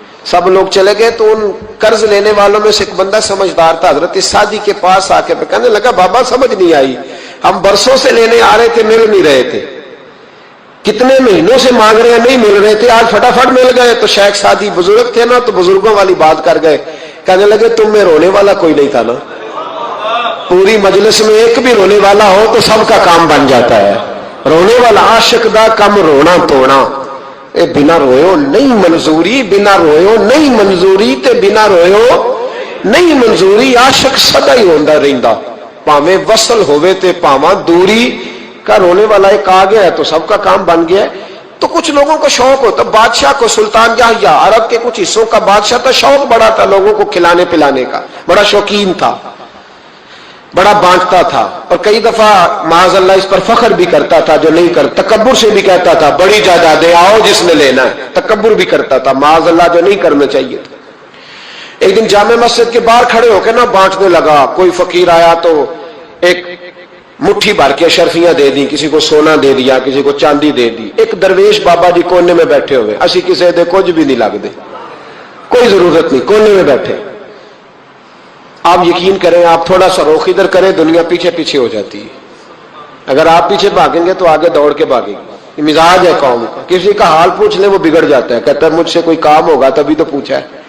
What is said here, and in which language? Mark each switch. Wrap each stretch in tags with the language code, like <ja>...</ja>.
<ur>سب لوگ چلے گئے تو ان قرض لینے والوں میں سے ایک بندہ سمجھدار تھا، حضرت سعدی کے پاس آ کے کہنے لگا بابا سمجھ نہیں آئی، ہم برسوں سے لینے آ رہے تھے، مل نہیں رہے تھے، کتنے مہینوں سے مانگ رہے ہیں نہیں مل رہے تھے، آج فٹافٹ مل گئے. تو شیخ سعدی بزرگ تھے نا، تو بزرگوں والی بات کر گئے، کہنے لگے تم میں رونے والا کوئی نہیں تھا نا، پوری مجلس میں ایک بھی رونے والا ہو تو سب کا کام بن جاتا ہے.</ur> <pa>رونے والا عاشق دا کم رونا توڑنا، اے بنا رویو نہیں منظوری، بنا رویو نہیں منظوری تے بنا رویو نہیں منظوری. عاشق سدا ہی ہوندا رہندا، پاویں وصل ہوئے تے پاواں دوری کا.</pa> <ur>رونے والا ایک آ گیا ہے تو سب کا کام بن گیا ہے. تو کچھ لوگوں کو شوق ہوتا، بادشاہ کو، سلطان یحییٰ عرب کے کچھ حصوں کا بادشاہ تھا، شوق بڑا تھا لوگوں کو کھلانے پلانے کا، بڑا شوقین تھا، بڑا بانٹتا تھا. اور کئی دفعہ معاذ اللہ اس پر فخر بھی کرتا تھا جو نہیں کرتا، تکبر سے بھی کہتا تھا بڑی جائیدادیں آؤ جس نے لینا ہے، تکبر بھی کرتا تھا معاذ اللہ جو نہیں کرنا چاہیے تھا. ایک دن جامع مسجد کے باہر کھڑے ہو کے نا بانٹنے لگا. کوئی فقیر آیا تو ایک مٹھی بھر کے اشرفیاں دے دی، کسی کو سونا دے دیا، کسی کو چاندی دے دی. ایک درویش بابا جی کونے میں بیٹھے ہوئے،</ur> <pa>اسی کسی دے کچھ بھی نہیں لگ دے،</pa> <ur>کوئی ضرورت نہیں، کونے میں بیٹھے. آپ یقین کریں، آپ تھوڑا سا رخ ادھر کریں، دنیا پیچھے پیچھے ہو جاتی ہے. اگر آپ پیچھے بھاگیں گے تو آگے دوڑ کے بھاگیں گے. یہ مزاج ہے قوم کا، کسی کا حال پوچھ لیں وہ بگڑ جاتا ہے، کہتا ہے مجھ سے کوئی کام ہوگا تبھی تو پوچھا ہے.</ur>